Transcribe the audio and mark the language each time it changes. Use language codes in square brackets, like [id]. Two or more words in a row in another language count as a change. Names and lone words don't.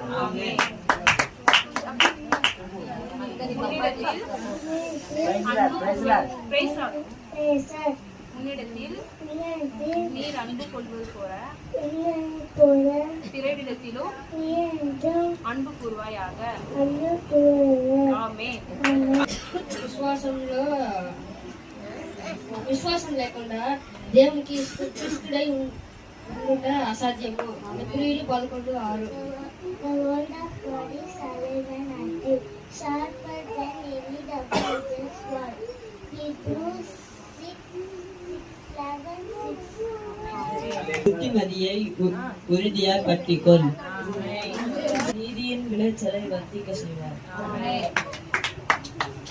[ta] உன்னிடத்தில் நீர் அன்பு கொள்வது போல பிறரிடத்திலும் அன்பு கூறுவாயாக. [te] ఆమేన్. విశ్వాసం లేకుండా దేవునికి ఇష్టడై ఉండుట అసాధ్యము. ఎబ్రీయులు 11:6. [en] The word of God is alive and active, sharper than any double-edged sword. Hebrews 6:11-6. [ta] புத்திமதியை உறுதியாய் பற்றிக்கொள். நீதியின் விளைச்சலை வர்த்திக்க செய்வார்.